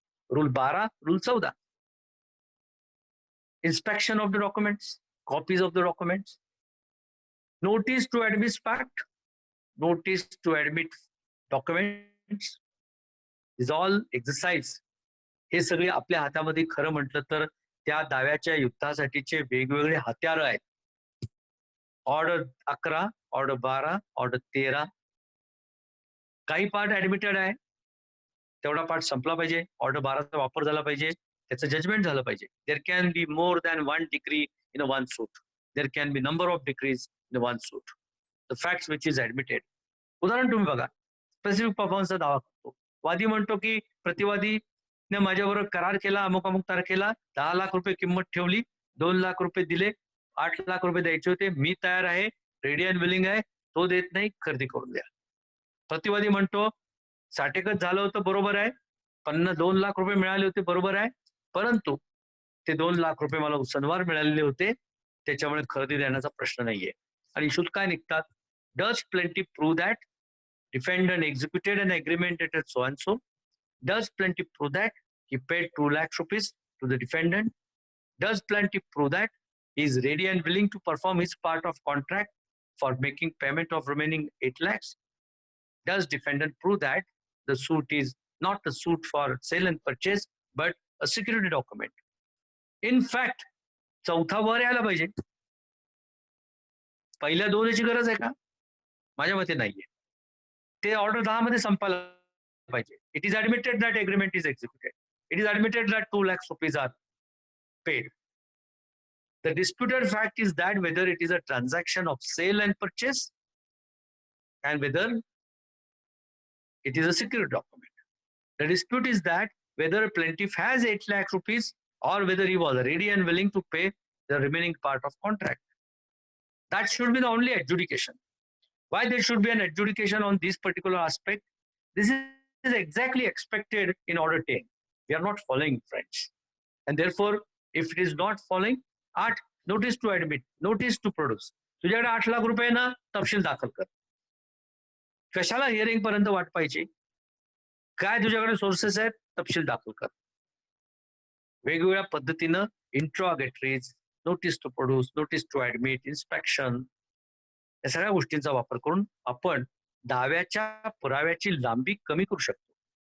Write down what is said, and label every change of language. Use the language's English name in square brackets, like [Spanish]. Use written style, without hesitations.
[English] Rule 12, Rule 14. Inspection of the documents, copies of the documents, notice to admit fact, notice to admit documents, is all exercise. [Marathi] हे सगळे आपल्या हातामध्ये खरं म्हटलं तर त्या दाव्याच्या युद्धासाठीचे वेगवेगळे हत्यार आहेत. Order 11, order 12, order 13. काही पार्ट ऍडमिटेड आहे, तेवढा पार्ट संपला पाहिजे. ऑर्डर 12चा वापर झाला पाहिजे, त्याचं जजमेंट झालं पाहिजे. [English] There can be more than 1 degree in a 1 suit. There can be number of degrees in a 1 suit. The facts which is admitted. [Marathi] उदाहरण तुम्ही बघा, स्पेसिफिक परफॉर्मन्सचा दावा करतो. वादी म्हणतो की प्रतिवादीने माझ्याबरोबर करार केला, अमुक अमुक तारखेला 10 लाख रुपये किंमत ठेवली, 2 लाख रुपये दिले, 8 लाख रुपये द्यायचे होते, मी तयार आहे, [English] ready and willing [Marathi] आहे, तो देत नाही, खरेदी करून द्या. प्रतिवादी म्हणतो साठेकच झालं होतं, बरोबर आहे, 2 लाख रुपये मिळाले होते, बरोबर आहे, परंतु ते 2 लाख रुपये मला उसनवार मिळालेले होते, त्याच्यामुळे खरेदी देण्याचा प्रश्न नाहीये. आणि इशूज काय निघतात? [English] Does plaintiff prove that defendant executed an agreement at so and so? Does plaintiff prove that he paid 2 lakhs rupees to the defendant? Does plaintiff prove that he is ready and willing to perform his part of contract for making payment of remaining 8 lakhs? Does defendant prove that the suit is not a suit for sale and purchase but a security document? In fact, [Marathi] चौथा वर यायला पाहिजे. पहिल्या दोनची गरज आहे का? माझ्या मते नाहीये. ते ऑर्डर 10 मध्ये संपायला पाहिजे. [English] It is admitted that agreement is executed. It is admitted that 2 lakhs rupees are paid. The disputed fact is that whether it is a transaction of sale and purchase and whether it is a security document. The dispute is that whether a plaintiff has 8 lakhs rupees or whether he was ready and willing to pay the remaining part of contract. That should be the only adjudication. Why there should be an adjudication on this particular aspect? This is exactly expected in order 10. We are not following, friends. And therefore, if it is not following, 8 notice to admit, notice to produce. [Marathi] तुझ्याकडे 8 लाख रुपये ना, तपशील दाखल कर. कशाला hearing पर्यंत वाट पाहिजे? काय तुझ्याकडे सोर्सेस आहेत, तपशील दाखल कर. वेगवेगळ्या पद्धतीनं इंट्रॉगेटरीज, notice to produce, notice to admit, inspection, या सगळ्या गोष्टींचा वापर करून आपण दाव्याच्या पुराव्याची लांबी कमी करू शकतो.